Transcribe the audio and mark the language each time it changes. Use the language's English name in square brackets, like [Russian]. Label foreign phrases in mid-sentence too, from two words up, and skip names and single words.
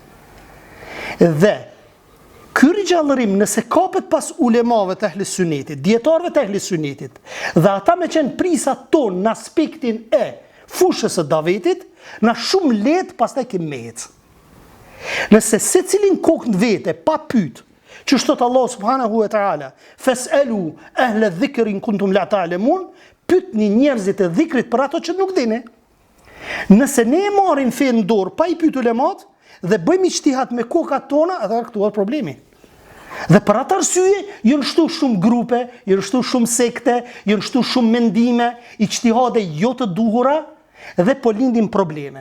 [Albanian] Dhe ky rigjallërim, nëse kapet pas ulemave të ehli sunetit, dietarëve të ehli sunetit, dhe ata me qenë prisat tonë në aspektin e fushës së davetit, na shumë lehtë pastaj kemi ecë. Nëse secilin kokë në vete pa pyet, që shtot Allah [Arabic] سبحانه وتعالى, فاسألوا أهل الذكر إن كنتم لا تعلمون, [Albanian] pyetni njerëzit e dhikrit për ato që nuk dini. Nëse ne e marrim fen në dorë pa i pyet ulemat dhe bëjmë ijtihad me kokat tona, atëherë këtu është problemi. Dhe për atë arsye janë shtu shumë grupe, janë shtu shumë sekte, janë shtu shumë mendime, ijtihade jo të duhura, dhe po lindin probleme.